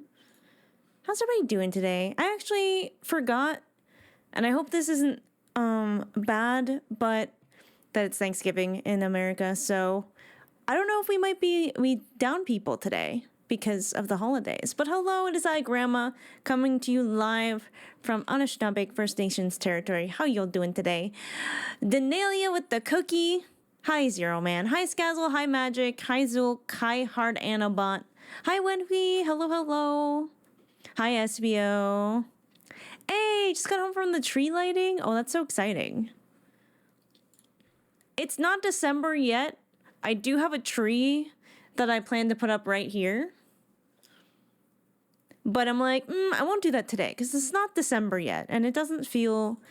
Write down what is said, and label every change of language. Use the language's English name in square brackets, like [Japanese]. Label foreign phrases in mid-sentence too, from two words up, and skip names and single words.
[English] How's everybody doing today? I actually forgot, and I hope this isn't bad, but that it's Thanksgiving in America, so I don't know if we down people today because of the holidays. But hello, it is I, Grandma, coming to you live from Anishinaabe First Nations territory. How y'all doing today? Denalia with the cookie. Hi, Zero Man. Hi, Skazzle. Hi, Magic. Hi, Zulk. Hi, Hard Anabot. Hi, Wenhui. Hello, hello. Hi, SBO. Hey, just got home from the tree lighting. Oh, that's so exciting. It's not December yet. I do have a tree that I plan to put up right here. But I'm like, I won't do that today because it's not December yet, and it doesn't feel right.